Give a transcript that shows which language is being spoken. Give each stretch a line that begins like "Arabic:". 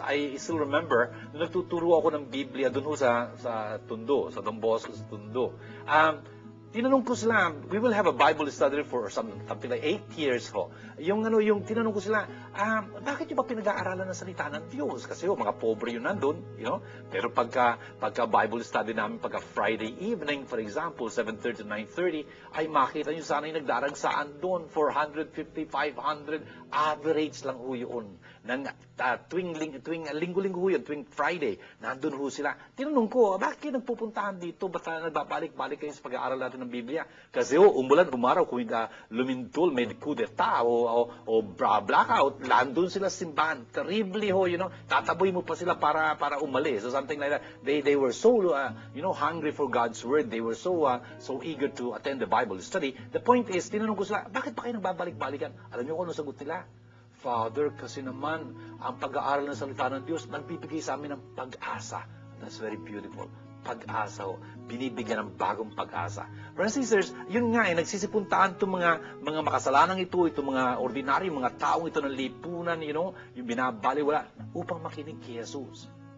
English: I still remember,
Filipino: nung nagtuturo ako ng Biblia dun sa Tondo, sa Don Bosco sa Tondo. Tinanong ko sila,
English: we will have a Bible study for something like 8 years
Filipino: ho. Yung tinanong ko sila, bakit nyo ba pinag-aaralan ng salita ng Diyos? Kasi mga pobre yun nandun, Pero pagka Bible study namin, pagka Friday evening, for example, 7:30 to 9:30, ay makita nyo sana yung nagdaragsaan doon, 450, 500, average lang ho yun. Tuwing linggo-linggo ho yun, tuwing Friday, nandun ho sila. Tinanong ko, bakit nagpupuntahan dito? Ba't nagbabalik-balik kayo sa pag-aaral natin ng Biblia? Kasi umulan, umaraw, kung lumintol, may kudeta o blackout, landun sila sa simbahan. Terribly ho, tataboy mo pa sila para umalis.
English: So something like that. They were so, hungry for God's Word. They were so eager to attend the Bible study. The point is,
Filipino: tinanong ko sila, bakit pa kayo nagbabalik-balikan? Alam niyo kung ano sagot nila? Father, kasi naman, ang pag-aaral ng salita ng Diyos, nagbibigay sa amin ng pag-asa.
English: That's very beautiful.
Filipino: Pag-asa ho. Binibigyan ng bagong pag-asa.
English: Brothers and sisters,
Filipino: yun nga nagsisipuntaan itong mga makasalanang ito, itong mga ordinary, mga taong ito ng lipunan, yung binabaliwala, upang makinig kay Jesus.